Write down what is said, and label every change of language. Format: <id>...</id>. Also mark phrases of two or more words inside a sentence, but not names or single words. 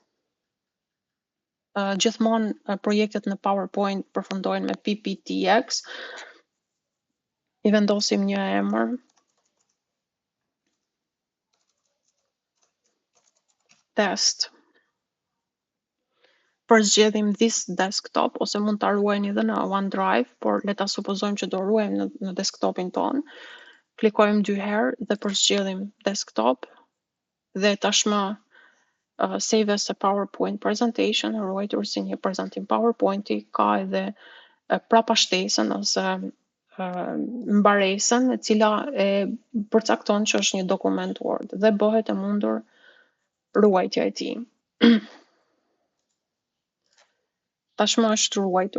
<sq>Gjithmonë projektet në PowerPoint përfundojnë me PPTX. I vendosim një emër. Test. Përzgjedhim</sq> <en>this desktop</en> <sq>ose mund ta ruajmë edhe në OneDrive, por le ta supozojmë që do ruajmë në desktopin ton. Klikojmë 2 herë dhe përzgjedhim desktop dhe tashmë</sq> <en>save as a PowerPoint presentation,</en> <sq>ruajtur si një prezantim PowerPointi, ka edhe prapashtesën ose mbaresën e cila e përcakton që është një dokument Word dhe bëhet e mundur ruajtja e tij. Tashmë është ruajtur.</sq>